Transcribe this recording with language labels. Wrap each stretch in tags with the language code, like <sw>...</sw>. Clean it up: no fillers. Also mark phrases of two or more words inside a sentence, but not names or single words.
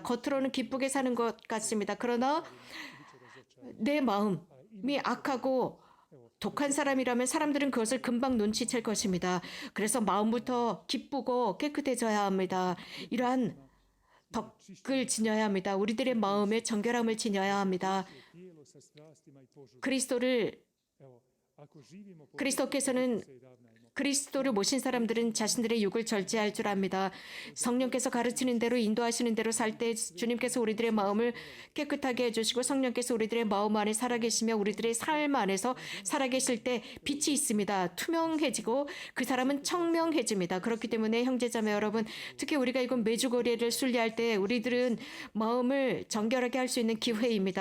<ko>겉으로는 기쁘게 사는 것 같습니다. 그러나 내 마음이 악하고 독한 사람이라면 사람들은 그것을 금방 눈치챌 것입니다. 그래서 마음부터 기쁘고 깨끗해져야 합니다. 이러한 덕을 지녀야 합니다. 우리들의 마음의 정결함을 지녀야 합니다.</ko> <hr>Tijelo sa strastima i požudama.</hr> <ko>그리스도를</ko> <hr>Evo, ako živimo po</hr> <ko>그리스도께서는</ko> <hr>se i ravnajmo.</hr> <ko>그리스도를 모신 사람들은 자신들의 육을 절제할 줄 압니다. 성령께서 가르치는 대로 인도하시는 대로 살 때 주님께서 우리들의 마음을 깨끗하게 해주시고 성령께서 우리들의 마음 안에 살아계시며 우리들의 삶 안에서 살아계실 때 빛이 있습니다. 투명해지고 그 사람은 청명해집니다. 그렇기 때문에 형제자매 여러분, 특히 우리가 이건 매주거리를 순례할 때 우리들은 마음을 정결하게 할 수 있는 기회입니다.</ko>